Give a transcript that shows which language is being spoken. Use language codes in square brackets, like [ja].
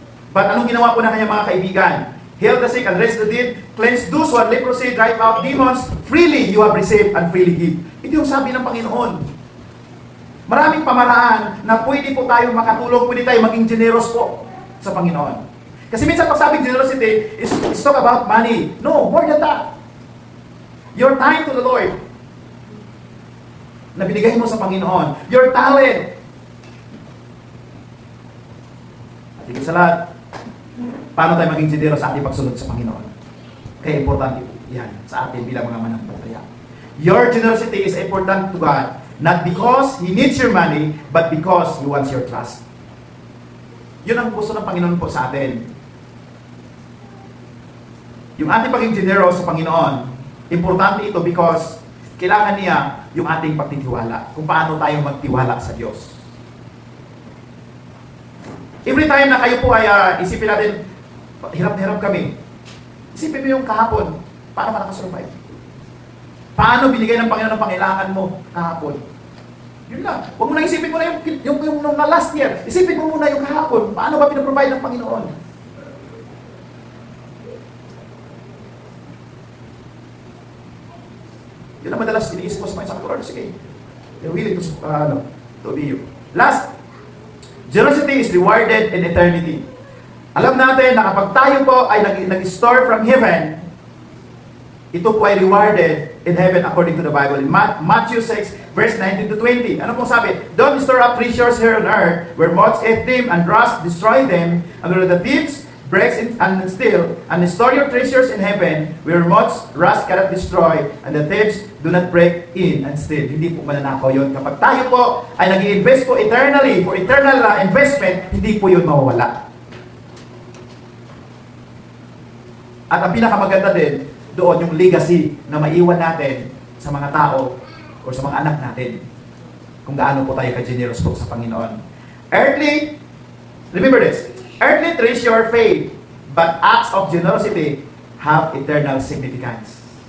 [tl] But anong ginawa po ng kanyang mga kaibigan? [en] Heal the sick and raise the dead, cleanse those who are leprosy, drive out demons, freely you have received and freely give. [tl] Ito yung sabi ng Panginoon. Maraming pamaraan na pwede po tayo makatulong, pwede tayo maging generous po sa Panginoon. Kasi minsan pag sabing [en] generosity is talk about money. No, more than that. Your time to the Lord [tl] na binigay mo sa Panginoon. [en] Your talent. [tl] At higit sa lahat, paano tayo maging generous sa ating pagsunod sa Panginoon? Kaya importante yan sa atin bilang mga manampalataya. [en] Your generosity is important to God, not because He needs your money, but because He wants your trust. [tl] Yun ang gusto ng Panginoon po sa atin. Yung ating paging generous sa Panginoon, importante ito because kailangan niya yung ating pagtitiwala. Kung paano tayo magtiwala sa Diyos. [en] Every time [tl] na kayo po ay isipin natin, hirap na hirap kami. Isipin mo yung kahapon, paano ka nakasurvive? Paano binigay ng Panginoon ang pangailangan mo kahapon? Yun lang. Huwag mo na isipin mo na yung [en] last year. [tl] Isipin mo muna yung kahapon. Paano ba pinaprovide ng Panginoon? Yun ang madalas iniisip ko sa mga Lord. [en] Sige, you're willing to obey you. Last, generosity is rewarded in eternity. [tl] Alam natin na kapag tayo po ay nag-store [en] from heaven, [tl] ito po ay [en] rewarded in heaven according to the Bible. [tl] In Matthew 6, [en] Verse 19 to 20. [tl] Ano pong sabi? [en] Don't store up treasures here on earth, where moths eat them and rust destroy them, and where the thieves breaks in and steal, and store your treasures in heaven, where moths rust cannot destroy, and the thieves do not break in and steal. [tl] Hindi po mananakaw yun. Kapag tayo po ay nag-i-invest po eternally, [en] for eternal investment, [tl] hindi po yun mawawala. At ang pinakamaganda din, doon yung legacy na maiwan natin sa mga tao o sa mga anak natin. Kung gaano po tayo ka-generous po sa Panginoon. [en] Earthly, remember this, earthly treasure faith, but acts of generosity have eternal significance.